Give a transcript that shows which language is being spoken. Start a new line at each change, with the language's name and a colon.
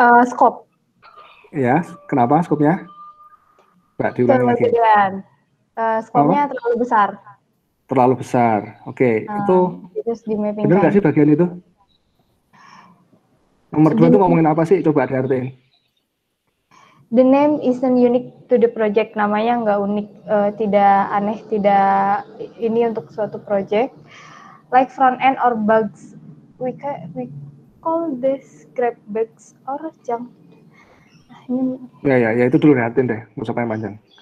English: Scope.
Indonesian: Ya, kenapa skopnya? Mbak, diulangi lagi. Skopnya terlalu besar. Terlalu besar, oke. Itu benar nggak sih bagian itu? Nomor 2 itu ngomongin apa sih? Coba diartiin.
English: The name isn't unique to the project.
Indonesian: Namanya nggak unik, tidak aneh, tidak ini untuk suatu project.
English: Like front end or bugs, we call this grab bugs or junk.
Indonesian: Ya itu dulu lihatin deh, nggak usah panjang.